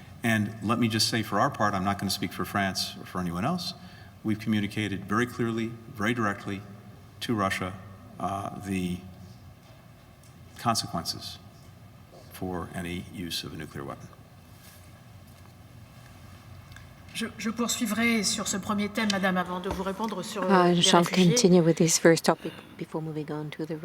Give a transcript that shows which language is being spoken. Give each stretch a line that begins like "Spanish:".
English: And let me just say, for our part, I'm not going to speak for France or for anyone else, we've communicated very clearly, very directly to Russia the consequences for any use of a nuclear weapon.
French: Je poursuivrai sur ce premier thème, Madame, avant de vous répondre sur
English: I
French: les
English: shall
French: réfugiés,
English: continue with this first topic before moving on to the